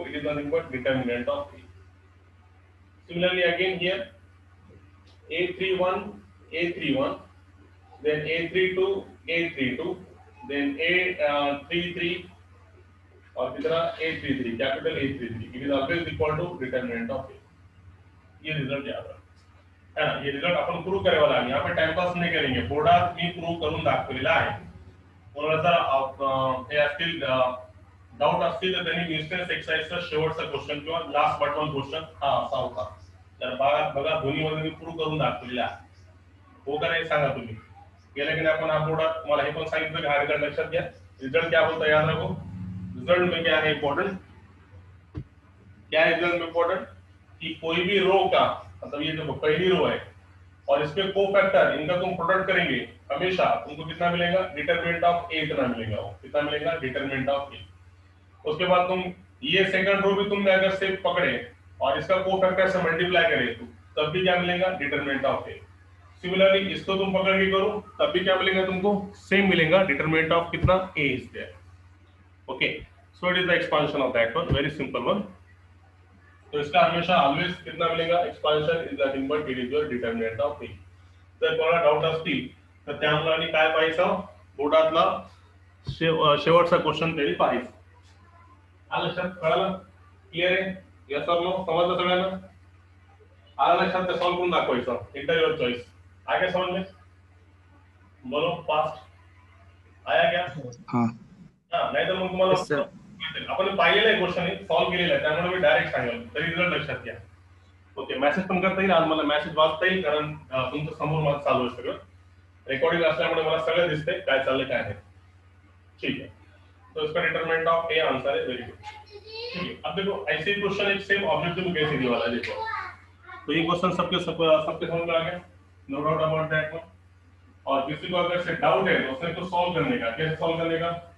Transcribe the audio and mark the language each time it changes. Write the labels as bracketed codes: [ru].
[en] It is nothing but determinant of A. Similarly again here a31 a31 then a32 a32 then a33 [hi] और कितना [en] a33 capital a33 it is always equal to determinant of A. [hi] ये result याद रखा है ना। [mr] ये result आपण prove करायला लागेल, [hi] यहाँ पे [mr] टाइम पास नाही करेंगे, बोर्डात मी प्रूव्ह करून दाखवलेला आहे। कोणाला हे असतील डाउट असतील तर त्यांनी इन्स्टन्स एक्सरसाइजचा शेवटचा क्वेश्चन किंवा लास्ट बट वन क्वेश्चन हा असा होता, तर बघा दोन्हीमध्ये मी प्रूव्ह करून दाखवलेला आहे। हो का नाही सांगा तुम्ही, गेल्या की नाही आपण हा बोर्डात मला हे पण सांगितलं की हा रिजल्ट लक्षात घ्या। [hi] रिजल्ट क्या बोलता है याद रखो, रिजल्ट में क्या है इंपॉर्टेंट, क्या है रिजल्ट में इंपॉर्टेंट कि कोई भी रो का मतलब ये देखो पहली रो है और इसके कोफैक्टर इनका तुम प्रोडक्ट करेंगे हमेशा तुमको कितना मिलेगा? डिटरमिनेंट ऑफ ए इतना मिलेगा। वो कितना मिलेगा? डिटरमिनेंट ऑफ ए। उसके बाद तुम ये सेकंड रो भी तुमने अगर से पकड़े और इसका कोफैक्टर से मल्टीप्लाई करे तो तब भी क्या मिलेगा? Determinant of A. सिमिलरली इसको तुम पकड़ के करो तब भी क्या मिलेगा तुमको? सेम मिलेगा, डिटरमिनेंट ऑफ कितना? [en] A is there. Okay, so it is the expansion of that one, very simple one. [hi] तो इसका हमेशा ऑलवेज कितना मिलेगा? [en] Expansion is nothing but it is your determinant of A. [mr] जर कोणाला डाउट असतील तर त्या मुलांनी काय पाहायचं? बोर्डातला शेवटचा क्वेश्चन तरी पाहायचं। आलं लक्षात? कळलं? क्लियर आहे? यस और नो? समजलं सगळ्यांना? आलं लक्षात? ते सॉल्व करून दाखवायचं, [en] Enter your choice. [hi] आ गया समझ में? बोलो फास्ट आया क्या? हाँ [mr] हां, नाही तर मग तुम्हाला आपण पाहिलेलं आहे क्वेश्चन, सॉल्व केलेला आहे, त्यामुळे मी डायरेक्ट सांगेल, तरी रिझल्ट लक्षात घ्या। ओके, मेसेज पण करता येईल आज, मला मेसेज वाचता येईल कारण तुमचं समोर माझं चालू आहे सगळं, रिकॉर्डिंग असल्यामुळे मला सगळं दिसतंय काय चाललंय काय आहे। [hi] ठीक है, तो इसका डिटरमिनेंट ऑफ ए आंसर है, वेरी गुड। ठीक है, अब देखो ऐसे क्वेश्चन एक सेम ऑब्जेक्टिव में कैसे दिया वाला है, देखो तो ये क्वेश्चन सबके समझ में आ गया, [en] No doubt about that one. [hi] और किसी को अगर से डाउट है तो उसने तो सॉल्व करने का, कैसे सॉल्व करने का?